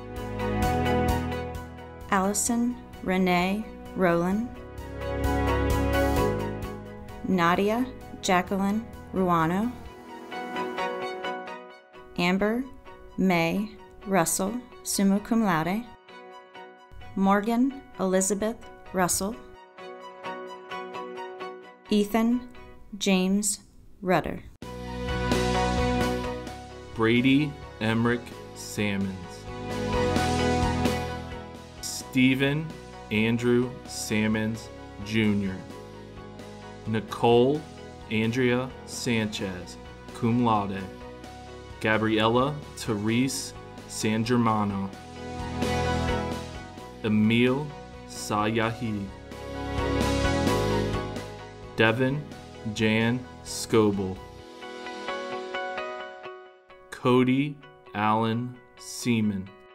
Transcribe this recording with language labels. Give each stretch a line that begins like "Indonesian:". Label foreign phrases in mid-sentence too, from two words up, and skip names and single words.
English: Allison Renee Rowland. Nadia Jacqueline Ruano. Amber May Russell,
Latin: summa cum laude.
English: Morgan Elizabeth Russell. Ethan James Rudder. Brady Emmerich Sammons. Stephen Andrew Sammons Jr. Nicole Andrea Sanchez,
Latin: cum laude.
English: Gabriella Therese San Germano. Emil Sayahi. Devin Jan Scoble. Cody Allen Seaman.